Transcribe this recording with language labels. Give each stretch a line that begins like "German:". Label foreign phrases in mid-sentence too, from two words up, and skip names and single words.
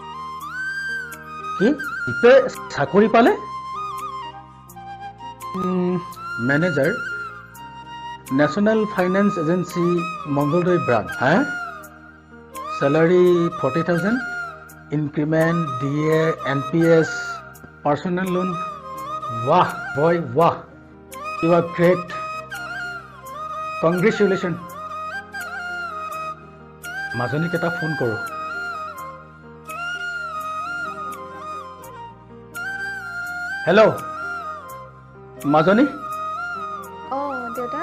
Assamese: কি দীপে চাকৰি পালে? মেনেজাৰ, নেশ্যনেল ফাইনেন্স এজেঞ্চি, মংগলদৈ ব্ৰাঞ্চ। হা, চেলাৰী 40,000, ইনক্ৰিমেণ্ট, DA, NPS,
English: personal loan.
Hindi: वाह बॉय वाह,
English: You are great, congratulation.
Assamese: মাজনীক এটা ফোন কৰোঁ। হেল্ল' মাজনী, দেউতা